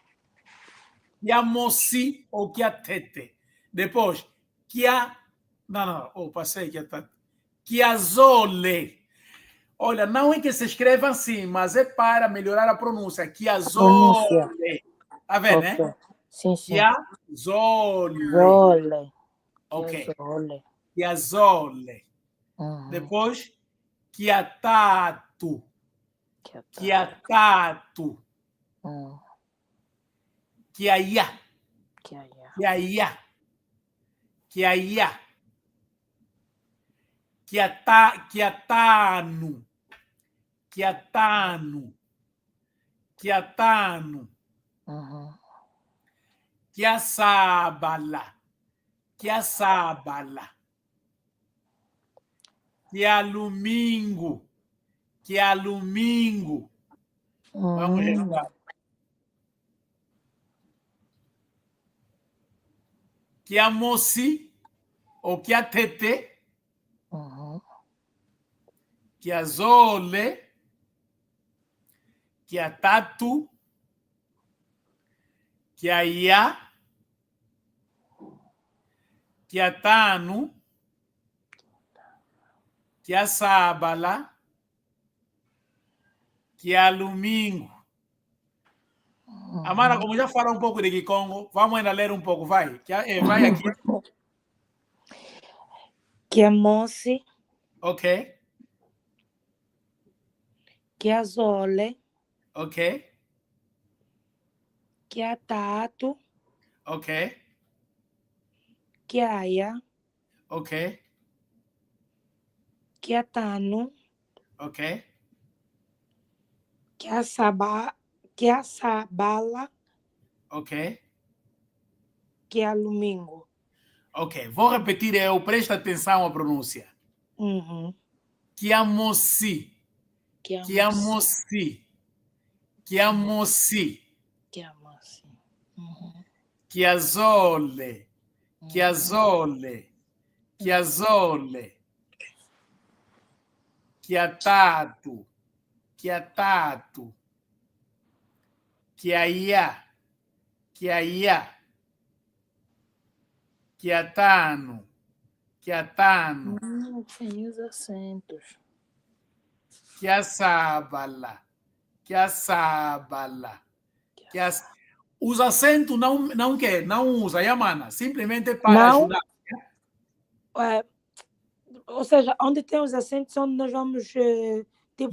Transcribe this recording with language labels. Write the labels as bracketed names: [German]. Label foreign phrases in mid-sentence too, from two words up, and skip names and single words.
[Kongo] Chiamosi ou chiatete. [Portuguese] Depois, Não, passei chiatete. [Kongo] Chiazole. [Portuguese] Olha, não é que se escreva assim, mas é para melhorar a pronúncia. Pronúncia. Chiazole. Tá vendo, né? Ok. Sim. [Kongo] Chiazole. Zole. [Portuguese] Ok. [Kongo] Zole. Chiazole. Uhum. [Portuguese] Depois, [Kongo] chiatato. Chiatato. Chiaia. Chiaia. Chiaia. Chiatano. Chiatano. Chiatano. Uhum. Chiaçabala. Chiaçabala. Chialumingo. Chialumingo. [Portuguese] Vamos lá. [Kongo] Chiamosi ou chiatete. Uhum. Chiazole. Chiatatu. Chiaia. Chiatano. Chiaçabala. Chialumingo. [Portuguese] Amara, como já falou um pouco de Kikongo, vamos ainda ler um pouco, vai. Vai aqui. [Kongo] Chiamosi. [Portuguese] Ok. [Kongo] Chiazole. [Portuguese] Ok. [Kongo] Chiatato. [Portuguese] Ok. [Kongo] Chiaia. [Portuguese] Ok. [Kongo] Chiatano. [Portuguese] Ok. [Kongo] Chiaçabala. [Portuguese] Ok. [Kongo] Chialumingo. [Portuguese] Ok. Vou repetir, presta atenção à pronúncia. Uhum. [Kongo] Chiamosi. Chiamosi. Chiamosi. Chiamosi. Chiamosi. Uhum. Chiazole. Chiazole. Chiazole. Chiatato. Chiatato. Chiaia. Chiaia. Chiatano. Chiatano. [Portuguese] Tem os acentos. [Kongo] Chiaçabala. Chiaçabala. [Portuguese] Os acentos não quer, não usa, Yamana. Simplesmente para Não. ajudar. Ou seja, onde tem os acentos, onde nós vamos tipo,